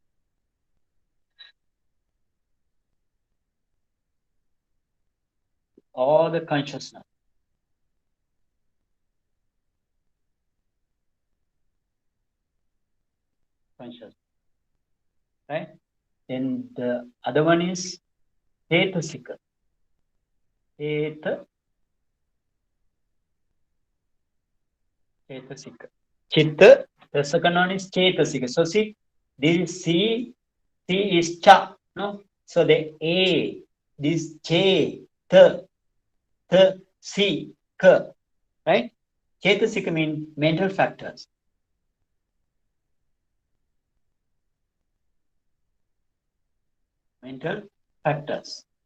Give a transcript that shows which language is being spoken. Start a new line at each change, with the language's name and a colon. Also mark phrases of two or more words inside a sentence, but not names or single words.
English: All the consciousness. Consciousness. Right? Then the other one is Cetasika.
Pali: Cetasika. Chitta.
English: The second one is Cetasika. So see, this C is Cha. No? So the A, this J, C, K. Right? Cetasika means mental factors. Mental factors.